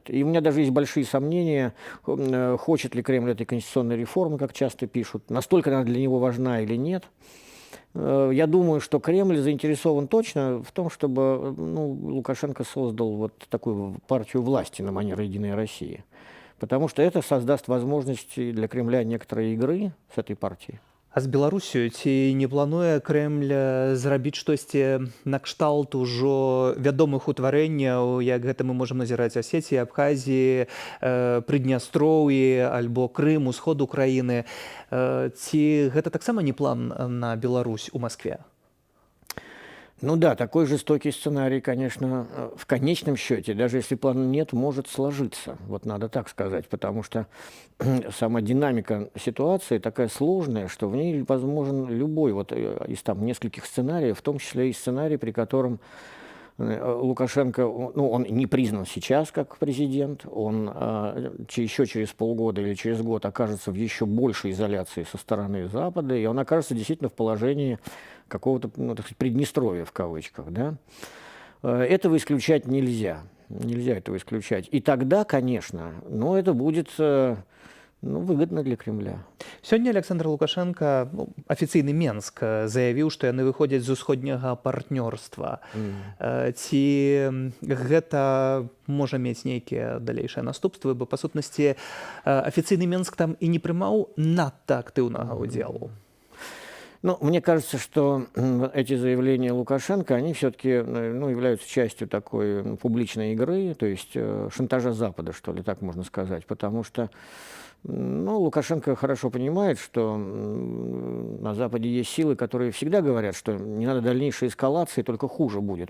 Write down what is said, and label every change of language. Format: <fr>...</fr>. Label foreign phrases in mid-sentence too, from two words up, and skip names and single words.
<ru>И у меня даже есть большие сомнения, хочет ли Кремль этой конституционной реформы, как часто пишут, настолько она для него важна или нет. Я думаю, что Кремль заинтересован точно в том, чтобы Лукашенко создал вот такую партию власти на манер «Единой России». Потому что это создаст возможность для Кремля некоторой игры с этой партией.</ru> <be>А з Беларусю ці не плануе Крэмль зрабіць штосьці накшталт ужо вядомых утварэнняў, як гэта мы можам назіраць Асетіі, Абхазіі, Прыднястроўі альбо Крым, усход Украіны. Ці гэта таксама не план на Беларусь у Маскве?</be> <ru>Ну да, такой жестокий сценарий, конечно, в конечном счете, даже если плана нет, может сложиться. Вот надо так сказать, потому что сама динамика ситуации такая сложная, что в ней возможен любой вот из там нескольких сценариев, в том числе и сценарий, при котором Лукашенко, он не признан сейчас как президент, он еще через полгода или через год окажется в еще большей изоляции со стороны Запада, и он окажется действительно в положении какого-то, так сказать, Приднестровья в кавычках, да. Этого исключать нельзя, нельзя этого исключать. И тогда, конечно, это будет выгодно для Кремля.</ru> <be>Сёння Александр Лукашенко, афіцыйны Менск, заявіў, што яны выходзяць з усходняга партнёрства. Ці гэта можа мець нейкія далейшыя наступствы, бо па сутнасці афіцыйны Менск там і не прымаў надта актыўнага ўдзелу.</be> <ru>Мне кажется, что эти заявления Лукашенко, они все-таки являются частью такой публичной игры, то есть шантажа Запада, что ли, так можно сказать, потому что Лукашенко хорошо понимает, что на Западе есть силы, которые всегда говорят, что не надо дальнейшей эскалации, только хуже будет.</ru>